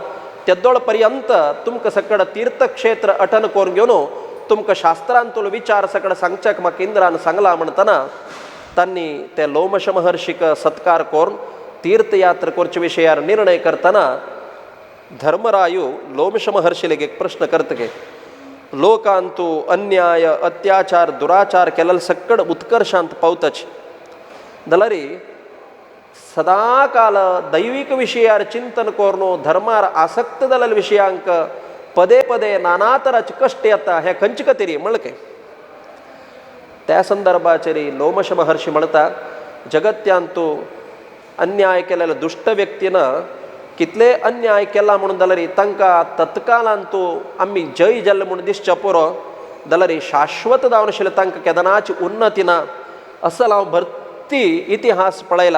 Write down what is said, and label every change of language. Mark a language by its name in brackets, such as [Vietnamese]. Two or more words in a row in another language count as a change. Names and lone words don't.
[Konkani] तेदोळ पर्यंत तुमकां सकड तीर्थक्षेत्र अटन करून घेवन तुमकां शास्त्रांतूल विचार सकड सांगच्याक म्हाका इंद्रान सांगला म्हणटना तांणी ते लोमश महर्षीक सत्कार करून तीर्थयात्रा कोरचे विषयार निर्णय करताना धर्मरायू लोमश महर्षीलेगे एक प्रश्न करतगे. लोकांतू अन्याय अत्याचार दुराचार केलेलं सक्कड उत्कर्षांत पावतच दलरी सदाकाल दैविक विषयार चिंतन कोरनो धर्मार आसक्त दलल विषयांक पदे पदे नाना तराचे कष्ट येता हे कंचकतिरी मळके. त्या संदर्भाचेरी लोमश महर्षी म्हणता जगत्यांतू अन्याय केलेल्या दुष्ट व्यक्तीनं कितले अन्याय केला म्हणून दलरी तांकां तत्कालांतू आम्ही जय जल्ल म्हणून दिसच्या पुरो दलरी शाश्वत जावन आशिल्ले तांकां केदनाची उन्नती ना असं हांव भरती इतिहास पळयला.